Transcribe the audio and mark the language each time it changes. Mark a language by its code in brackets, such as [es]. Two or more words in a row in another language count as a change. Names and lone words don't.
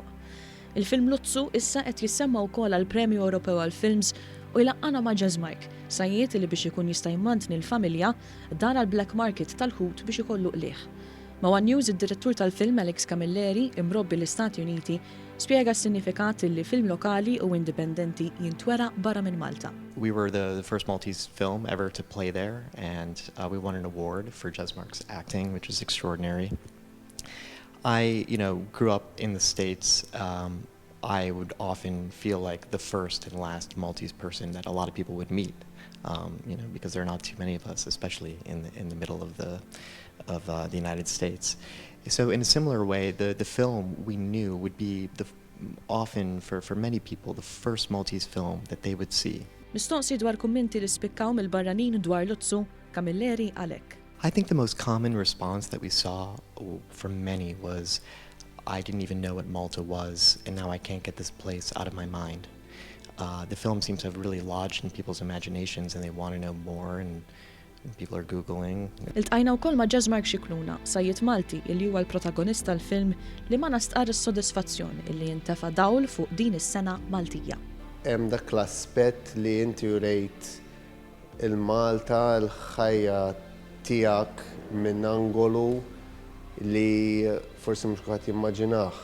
[mt] Il-film Lutzu issa qed jissemma wkoll għal Premju Ewropew għall-Films u jlaqqana ma' Jazzmark, sajjiet li biex ikun jista' jmantni l-familja dar għal [en] black market [mt] tal-ħut biex ikollu qlieħ. Ma' One News id-direttur tal-film Alex Camilleri imrobbi l-Istati Uniti spjega s-sinifikat li film lokali u indipendenti jintwera barra minn Malta. [en] We were the first Maltese film ever to play there, and we won an award for Jazzmark's acting, which is extraordinary. I, grew up in the States. I would often feel like the first and last Maltese person that a lot of people would meet, because there are not too many of us, especially in the middle of the United States. So in a similar way, the film we knew would be often for many people the first Maltese film that they would see. [mt] Mistoqsi dwar kummenti li spikkaw mill-barranin dwar Lutzu, Camilleri għalek. [en] I think the most common response that we saw from many was, I didn't even know what Malta was, and now I can't get this place out of my mind. The film seems to have really lodged in people's imaginations, and they want to know more, and people are Googling. [mt] Iltqajna wkoll ma' Jazzmark Xikluna, sajjiet Malti illi huwa l-protagonista tal-film li ma nastqar is-sodisfazzjon illi jintefa' dawl fuq din is-sena Maltija. Hemm dak l-aspett li inti urejt il-Malta l-ħajja tiegħek minn angolu li forsi mhux kulħadd jimmaġinah.